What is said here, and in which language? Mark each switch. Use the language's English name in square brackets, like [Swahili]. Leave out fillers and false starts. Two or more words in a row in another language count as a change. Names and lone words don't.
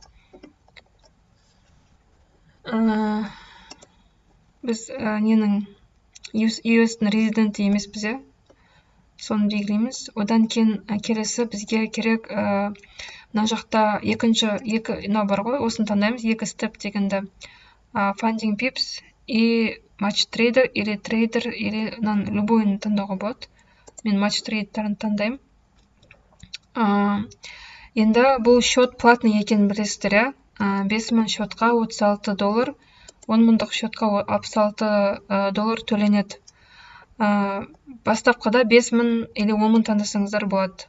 [Kazakh] Біз ненің US-дің резиденті емес бізе, соны белгілейміз. Одан кейін келесі бізге керек мына жақта екі бар ғой, осын таңдаймыз, екі степ дегенді. Funding Pips и Match Trader или Trader, [Russian] или любойын [Kazakh] таңдауға болады. Мен Match Trader'ын таңдаймын. Енді бұл [Russian] счет платный [Kazakh] екенін білесіздер, 5000 счетқа $36, 10.000 счетқа $66 төленеді. Бастапқыда 5000 или 10.000 таңдасаңыздар болады.